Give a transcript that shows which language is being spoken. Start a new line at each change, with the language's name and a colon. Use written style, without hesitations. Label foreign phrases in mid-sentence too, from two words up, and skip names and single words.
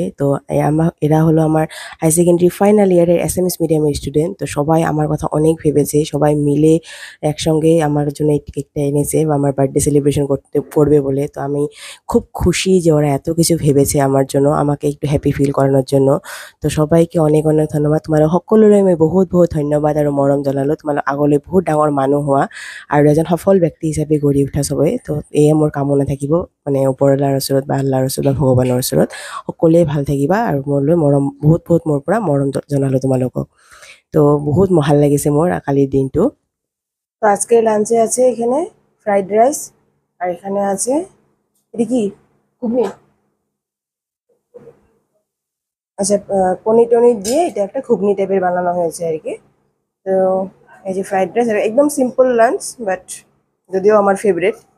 Bangla: তো এরা হলো আমার
English: higher secondary final year
Bangla: এসএমএস
English: medium student.
Bangla: তো সবাই আমার কথা অনেক ভেবেছে, সবাই মিলে একসঙ্গে আমার জন্য এই কেকটা এনেছে বা আমার
English: birthday celebration
Bangla: করবে বলে। তো আমি খুব খুশি যে ওরা এত কিছু ভেবেছে আমার জন্য, আমাকে একটু
English: happy feel
Bangla: করানোর জন্য। তো সবাইকে অনেক অনেক ধন্যবাদ,
Assamese: তোমালোক সকলোৰে মই বহুত বহুত ধন্যবাদ আৰু মৰম জনালোঁ। তোমালোক আগলৈ বহুত ডাঙৰ মানুহ হোৱা আৰু এজন সফল ব্যক্তি হিচাপে গঢ়ি উঠা চবেই। তো এয়ে মোৰ কামনা থাকিব, মানে ওপৰৱালাৰ ওচৰত বা আল্লাহৰ ওচৰত বা ভগৱানৰ ওচৰত সকলোৱে ভাল থাকিবা, আৰু মোলৈ মৰম বহুত বহুত মোৰ পৰা মৰম জনালোঁ তোমালোকক। তো বহুত ভাল লাগিছে মোৰ কালিৰ দিনটো।
Bangla: তো আজকে লাঞ্চে আছে এখানে
English: fried rice,
Bangla: আর এখানে আছে এটা কি, ঘুগনি। আচ্ছা, পনির টনির দিয়ে এটা একটা ঘুগনি টাইপের বানানো হয়েছে আর কি। তো এই যে
English: fried rice,
Bangla: একদম
English: simple lunch,
Bangla: বাট যদিও আমার ফেভারিট।